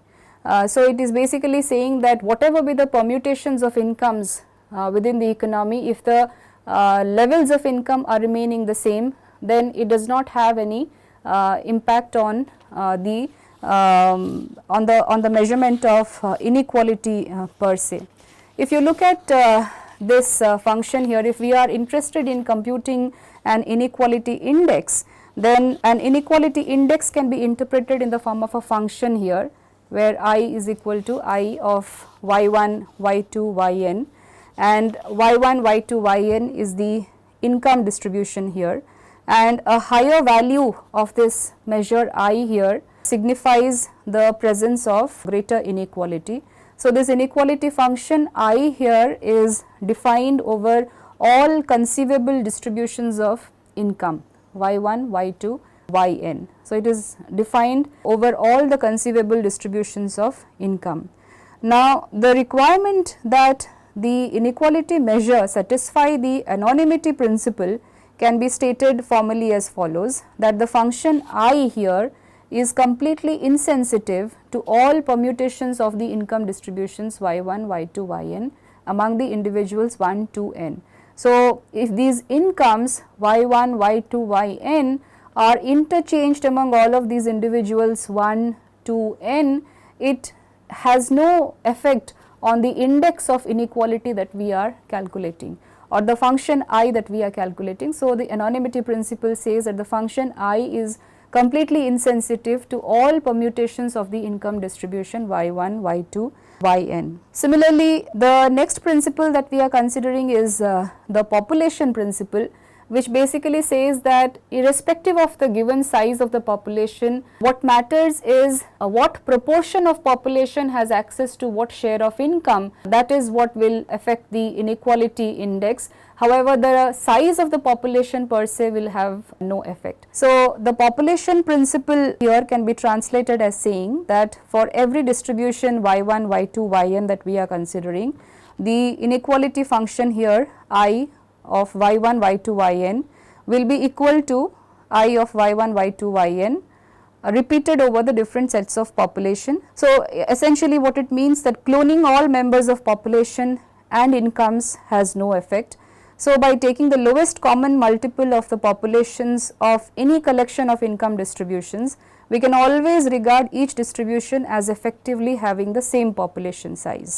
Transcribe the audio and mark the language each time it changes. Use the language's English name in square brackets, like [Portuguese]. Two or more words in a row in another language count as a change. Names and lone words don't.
[English] So it is basically saying that whatever be the permutations of incomes within the economy, if the levels of income are remaining the same, then it does not have any impact on the measurement of inequality per se. If you look at this function here, if we are interested in computing an inequality index, then an inequality index can be interpreted in the form of a function here, where I is equal to I of y1, y2, yn, and y1, y2, yn is the income distribution here, and a higher value of this measure I here signifies the presence of greater inequality. So, this inequality function I here is defined over all conceivable distributions of income y1, y2, yn. So, it is defined over all the conceivable distributions of income. Now, the requirement that the inequality measure satisfy the anonymity principle can be stated formally as follows, that the function I here is completely insensitive to all permutations of the income distributions y1, y2, yn among the individuals 1 to n. So, if these incomes y1, y2, yn are interchanged among all of these individuals 1 to n, it has no effect on the index of inequality that we are calculating, or the function I that we are calculating. So, the anonymity principle says that the function I is completely insensitive to all permutations of the income distribution y1, y2, yn. Similarly, the next principle that we are considering is the population principle, which basically says that irrespective of the given size of the population, what matters is what proportion of population has access to what share of income. That is what will affect the inequality index. However, the size of the population per se will have no effect. So, the population principle here can be translated as saying that for every distribution y1, y2, yn that we are considering, the inequality function here I of y1, y2, yn will be equal to I of y1, y2, yn repeated over the different sets of population. So, essentially what it means that cloning all members of population and incomes has no effect. So, by taking the lowest common multiple of the populations of any collection of income distributions, we can always regard each distribution as effectively having the same population size.